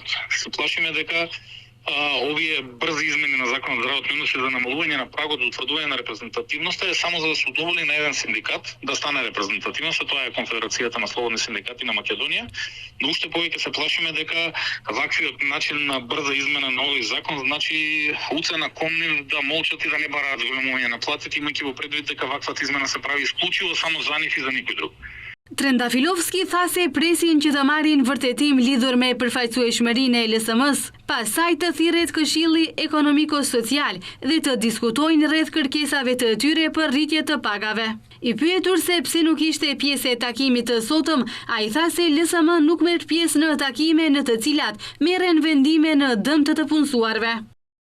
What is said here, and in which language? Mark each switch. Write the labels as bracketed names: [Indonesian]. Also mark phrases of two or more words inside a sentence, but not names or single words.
[Macedonian] Се плашиме дека овие брзи измени на законот за работни односи за намалување на прагот за утврдување на репрезентативноста е само за да се удоволи на еден синдикат да стане репрезентативност, а тоа е Конфедерацијата на слободни синдикати на Македонија, но уште повеќе се плашиме дека ваквиот начин на брза измена на овој закон значи уцена кон нив да молчат и да не бараат зголемување на платите, имајќи во предвид дека ваквата измена се прави исклучиво само за нив и за никој друг. [Albanian] Trendafilovski tha se presin që të marrin vërtetim lidhur me përfaqësueshmërinë e LSM-s, pastaj të thirret Këshilli Ekonomiko-Social dhe të diskutojnë rreth kërkesave të tyre për rritje të pagave. I pyetur se pse nuk ishte pjesë e takimit të sotëm, ai tha se LSM nuk merr pjesë në takime në të cilat merren vendime në dëm të punësuarve.